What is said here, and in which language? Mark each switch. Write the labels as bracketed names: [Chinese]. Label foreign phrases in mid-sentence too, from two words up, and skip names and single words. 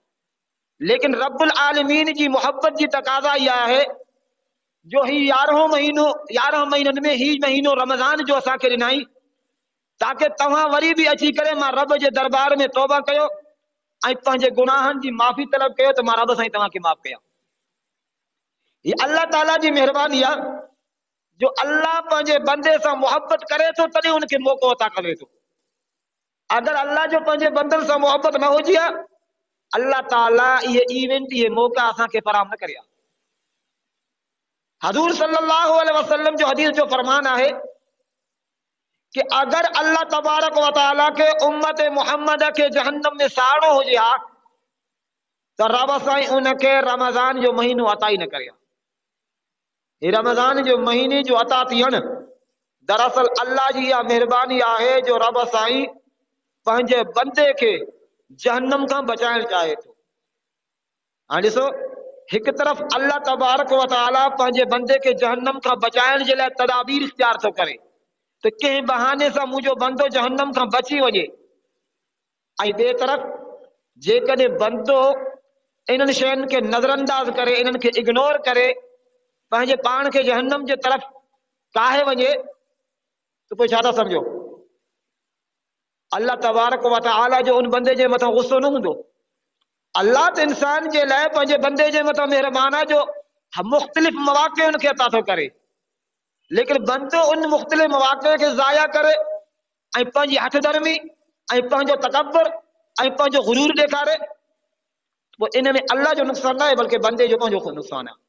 [Sindhi] लेकिन रब्बुल आलमीन जी मोहब्बत जी तकाज़ा इहा आहे जो ही 11 महीननि में ही महीनो रमज़ान जो असांखे ॾिनाई, ताकि तव्हां वरी बि अची करे मां रब जे दरबार में तौबा कयो ऐं पंहिंजे गुनाहनि जी माफ़ी तलब कयो त मां रब साईं तव्हांखे माफ़ कयां। ही अल्लाह ताला जी महिरबानी आहे जो अल्लाह पंहिंजे बंदे सां मोहब्बत करे थो तॾहिं उनखे मौक़ो अता करे थो। अगरि अल्लाह जो पंहिंजे बंदनि सां मोहब्बत न हुजे हा, अल्लाह ताला ये इवेंट, ये मौका असांखे फराहम न करे हा। हज़ूर [Arabic] صلى الله عليه وسلم [Sindhi] जो हदीस जो फरमान आहे कि अगर अल्लाह [Arabic] تبارك وتعالى [Sindhi] के उम्मत मोहम्मद के जहन्नम में साड़ो हुजे हा तो रब साईं उनखे रमज़ान जो महीनो अता ही न करे हा। ये रमज़ान जो महीने जो अता थियण दरअसल अल्लाह जी इहा महिरबानी आहे जो रब साईं पंहिंजे बंदे खे जहन्नम खां बचाइण चाहे थो। हाणे ॾिसो, हिकु तरफ़ अल्लाह [Arabic] تبارك وتعالى [Sindhi] पंहिंजे बंदे खे जहन्नम खां बचाइण जे लाइ तदाबीर इख्तियार थो करे त कंहिं बहाने सां मुंहिंजो बंदो जहन्नम खां बची वञे, ऐं ॿिए तरफ़ जेकॾहिं बंदो इन्हनि शयुनि खे नज़रअंदाज करे, इन्हनि खे इग्नोर करे पंहिंजे पाण खे जहन्नम जे तरफ़ काहे वञे तो पोइ छा था सम्झो, अल्लाह [Arabic] تبارك وتعالى [Sindhi] जो उन बंदे जे मथां गुस्सो न हूंदो। अल्लाह त इंसान जे लाइ पंहिंजे बंदे जे मथां महिरबान आहे जो मुख़्तलिफ़ मवाक़े उनखे अता थो करे, लेकिन बंदो उन मुख़्तलिफ़ मवाक़े खे ज़ाया करे ऐं पंहिंजी हठधर्मी ऐं पंहिंजो तकब्बुर ऐं पंहिंजो गुरूर ॾेखारे, पोइ इन में अल्लाह जो नुक़सान न आहे बल्कि बंदे जो पंहिंजो नुक़सान आहे।